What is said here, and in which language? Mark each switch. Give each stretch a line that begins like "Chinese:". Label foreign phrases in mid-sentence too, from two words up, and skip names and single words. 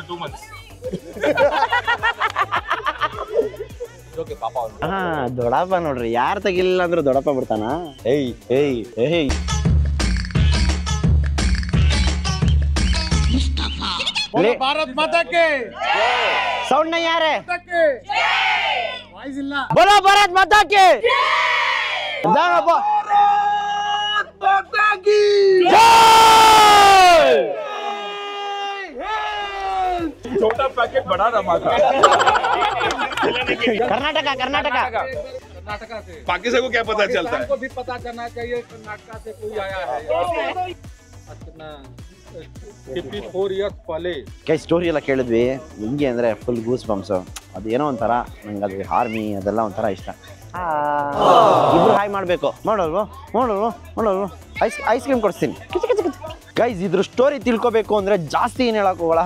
Kannada: ಹಾ, ದೊಡ್ಡಪ್ಪ ನೋಡ್ರಿ, ಯಾರು ತೆಗಿಲಿಲ್ಲ ಅಂದ್ರೆ ದೊಡ್ಡಪ್ಪ ಬಿಡ್ತಾನ. ಏಯ್
Hindi: भारत माता की
Kannada: ಸೌಂಡ್ ನೈ ಯಾರೇ ವಾಯ್ಸ್ ಇಲ್ಲ.
Hindi: बोलो भारत माता की छोटा पैकेट बड़ा धमाका. कर्नाटका से पाकिस्तान को क्या पता चलता है? को भी पता करना चाहिए कर्नाटका से कोई आया है. अपना 54 years पहले
Kannada: ಕೈ ಸ್ಟೋರಿ ಎಲ್ಲ ಕೇಳಿದ್ವಿ. ಹೆಂಗೆ ಅಂದರೆ
English: full goose bumps.
Kannada: ಅದೇನೋ ಒಂಥರ ನಂಗೆ ಅದು ಆರ್ಮಿ ಅದೆಲ್ಲ ಒಂಥರ ಇಷ್ಟ. ಇಬ್ರು ಹಾಯ್ ಮಾಡಬೇಕು. ಮಾಡೋಲ್ವ
English: ice cream
Kannada: ಕೊಡಿಸ್ತೀನಿ. ಗೈಸ್, ಇದ್ರ ಸ್ಟೋರಿ ತಿಳ್ಕೊಬೇಕು ಅಂದರೆ ಜಾಸ್ತಿ ಏನು ಹೇಳಕ್ಕೆ ಹೋಗಲ್ಲ.